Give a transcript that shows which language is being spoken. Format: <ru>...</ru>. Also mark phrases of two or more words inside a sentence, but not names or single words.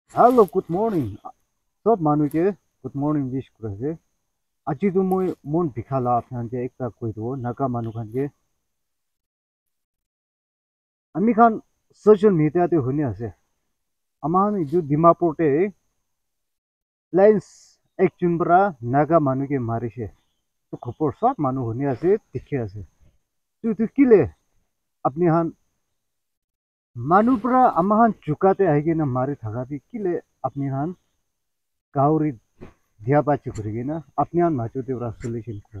<en>Hello, good morning.</en> <nag>Top manu ke</nag> <en>good morning wish</en> <nag>kurase. Aji tu moi mon bikhala apnan je ekta koi do naga manu khan je. Ami khan social media te huni ase. Aman ju Dimapur te lines ek chunbra naga manu ke marise. To khopor sab manu huni ase dikhe ase. Tu kile apni han manu pra amahan chukate aige na mari thaga bi kile apni han gauri dia bachi kurigi na apni han machu te ura solution kur.</nag>